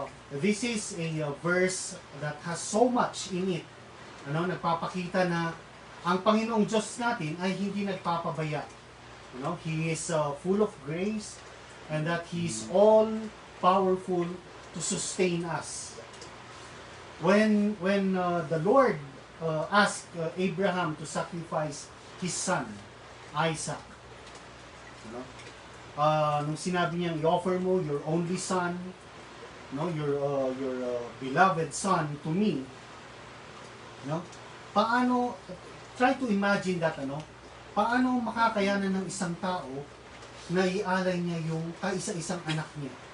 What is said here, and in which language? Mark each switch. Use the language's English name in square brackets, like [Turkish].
[English] This is a verse that has so much in it. [Filipino] Nagpapakita na ang Panginoong Diyos natin ay hindi nagpapabaya. [English] He is full of grace and that He is all powerful to sustain us. When the Lord asked Abraham to sacrifice his son, Isaac, [Filipino] nung sinabi niya, i-offer mo [English] your only son, your beloved son to me, [Filipino] paano, [English] try to imagine that, [Filipino] paano makakayanan ng isang tao na ialay niya yung kaisa-isang anak niya?